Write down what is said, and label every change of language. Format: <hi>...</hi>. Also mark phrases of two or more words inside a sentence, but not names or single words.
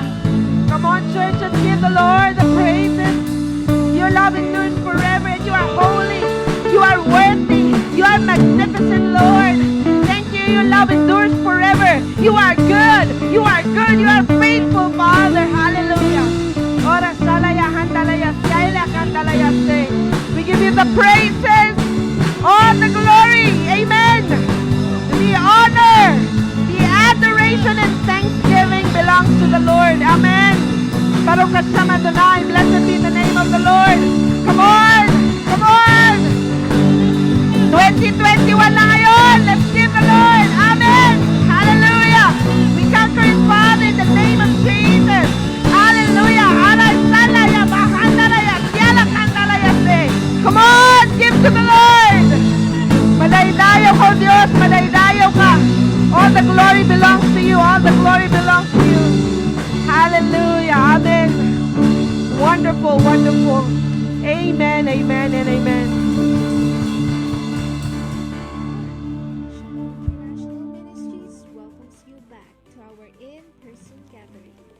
<en>Come on, church, let's give the Lord the praises. Your love endures forever, and you are holy. You are worthy. You are magnificent, Lord. Thank you. Your love endures forever. You are good. You are good. You are faithful, Father. Hallelujah. Ora salaya handalaya saila kandalaya se. We give you the praises, all the glory. Amen. The honor, the adoration, and thanksgiving belongs to the Lord.</en> <he>Amen. Baruch Hashem Adonai.</he> <en>Blessed be the name of the Lord. Come on. Come on. 2021</en> <tl>na ngayon.</tl> <en>Let's give the Lord. Amen. Hallelujah. We conquer His Father in the name of Jesus. Hallelujah. Aray salaya bahandalaya siala kandalaya se. Come on. Give to the Lord.</en> <ilo>Madaydayaw ko, Diyos. Madaydayaw ka.</ilo> <en>All the glory belongs to you. All the glory belongs to you. Hallelujah. Amen. Wonderful, wonderful. Amen, amen, and amen. International Ministries welcomes you back to our in-person gatherings.</en>